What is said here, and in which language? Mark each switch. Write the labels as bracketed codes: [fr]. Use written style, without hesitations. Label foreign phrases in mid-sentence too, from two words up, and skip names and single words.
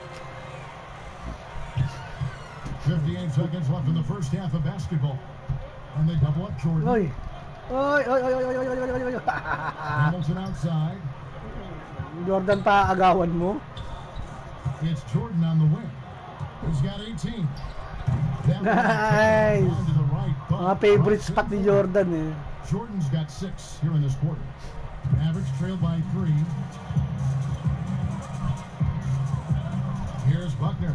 [en] 58 seconds left in the first half of basketball. And they double up Jordan. Oy. Oy. Hamilton outside. [tl] Jordan pa agawan mo. [en] It's Jordan on the wing. He's got 18. Nice. To the right, [tl] mga [en] favorite spot [tl] ni Jordan eh. [en] Jordan's got 6 here in this quarter. Mavericks trailed by 3. Here's Buckner.